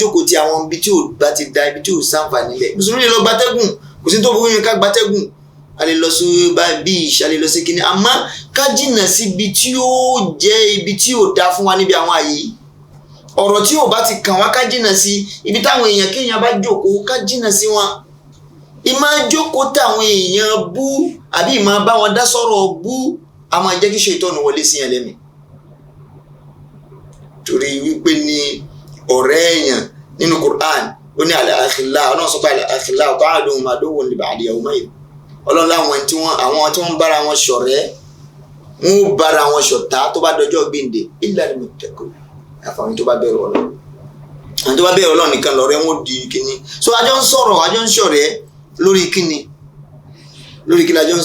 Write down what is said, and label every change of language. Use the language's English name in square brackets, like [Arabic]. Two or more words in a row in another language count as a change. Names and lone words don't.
[Yoruba] jókòó ti àwọn ibi tí ò bá ti da ibi tí ò sáǹfààní lẹ̀ mùsùlùmí lè lọ gbatẹ́gùn kò sí tó burú yẹn ká gbatẹ́gùn a lè lọ sí bíi a lè lọ sí kíní àmọ́ ká jìnnà sí ibi tí ó jẹ́ ibi tí ò dá fún wa níbi àwọn àyè ọ̀rọ̀ tí ò bá ti kàn wá ká jìnnà sí ibi táwọn èèyàn kéèyàn bá jókòó ká jìnnà sí wọn ìmá jókòó táwọn èèyàn bú àbí ìmá bá wọn dá sọ̀rọ̀ bú a máa jẹ́ kí ṣètọ́nù wọlé sí yẹn lẹ́mìí torí wípé ní ọ̀rẹ́ èèyàn nínú Qur'an ó ní al-akhilla ọlọ́run sọ pé [Arabic] الأخلاء بعضهم عدو لبعض يومئذ [Yoruba] ọlọ́run láwọn tí wọ́n bára wọn ṣọ̀rẹ́ wọn ó bára wọn ṣọ̀tá tó bá dọjọ́ gbìndé [Arabic] إلا المتقين [Yoruba] àfàwọn tó bá bẹ̀rù Ọlọ́run àwọn tó bá bẹ̀rù Ọlọ́run nìkan lọ́rẹ́ wọn di kíní so àjọ ń sọ̀rọ̀ àjọ ń ṣọ̀rẹ́ lórí kíni lórí kí lájọ ń